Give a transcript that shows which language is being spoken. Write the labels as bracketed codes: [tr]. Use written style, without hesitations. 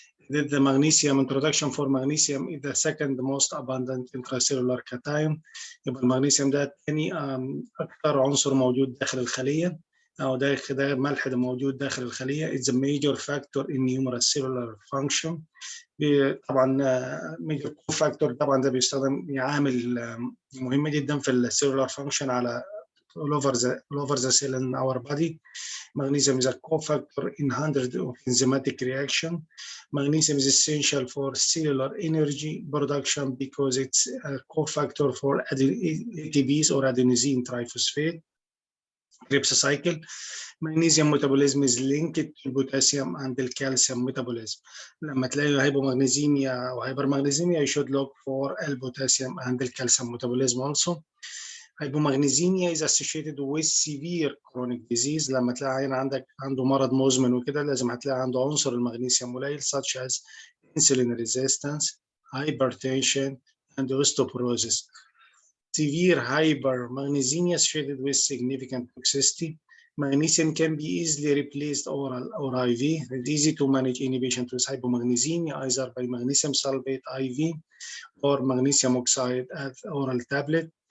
[en] The magnesium introduction. For magnesium is the second most abundant intracellular cation. [ar] يبقى المغنيسيوم ده تاني أكثر عنصر موجود داخل الخلية، أو ده ملح موجود داخل الخلية. [en] It's a major factor in numerous cellular function. [ar] طبعا [en] major cofactor. [ar] طبعا ده بيستخدم عامل مهم جدا في السيلولار فانكشن على [en] all over the cell in our body. Magnesium is a cofactor in hundreds of enzymatic reaction. Magnesium is essential for cellular energy production because it's a cofactor for ATPs or adenosine triphosphate Krebs cycle. Magnesium metabolism is linked to potassium and the calcium metabolism. [ar] لما تلاقي [en] hypomagnesemia or hypermagnesemia, you should look for potassium and the calcium metabolism also. Hypomagnesemia is associated with severe chronic disease. [ar] لما تلاقي عيان عنده مرض مزمن وكده، لازم هتلاقي عنده عنصر المغنيسيوم قليل [en] such as insulin resistance, hypertension, and osteoporosis. Severe hypermagnesemia associated with significant toxicity. Magnesium can be easily replaced oral or IV. It's easy to manage any patient with hypomagnesemia either by magnesium sulfate IV or magnesium oxide as oral tablet.